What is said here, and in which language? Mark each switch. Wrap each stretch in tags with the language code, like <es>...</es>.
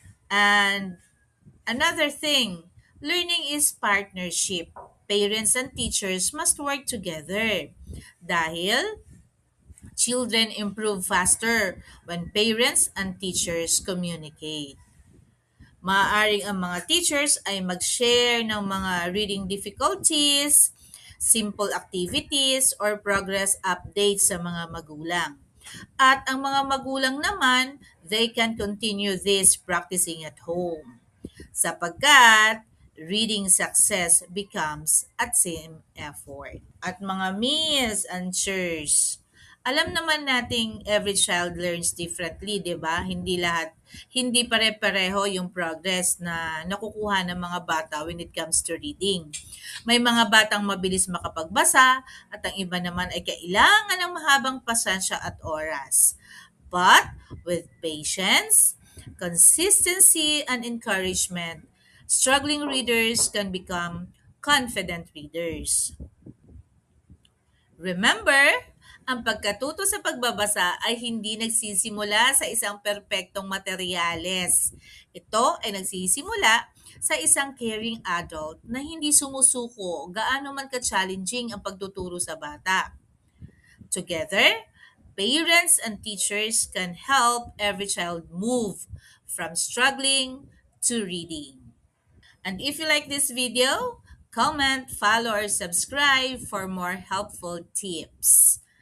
<en>And another thing, learning is partnership. Parents and teachers must work together. Dahil children improve faster when parents and teachers communicate.</en> <tl>Maaaring ang mga teachers ay mag-share ng mga</tl> <en>reading difficulties, simple activities, or progress updates</en> <tl>sa mga magulang. At ang mga magulang naman,</tl> <en>they can continue this practicing at home. Sapagkat reading success becomes a team effort.</en> <tl>At mga Miss and Sirs, alam naman nating</tl> <en>every child learns differently,</en> <tl>di ba? Hindi pare-pareho yung progress na nakukuha ng mga bata</tl> <en>when it comes to reading.</en> <tl>May mga batang mabilis makapagbasa at ang iba naman ay kailangan ng mahabang pasensya at oras.</tl> <en>But with patience, consistency, and encouragement, struggling readers can become confident readers.</en> <tl>Remember, ang pagkatuto sa pagbabasa ay hindi nagsisimula sa isang perpektong materyales. Ito ay nagsisimula sa isang</tl> <en>caring adult</en> <tl>na hindi sumusuko gaano man ka-challenging ang pagtuturo sa bata.</tl> <en>Together, parents and teachers can help every child move from struggling to reading. And if you like this video, comment, follow, or subscribe for more helpful tips.</en>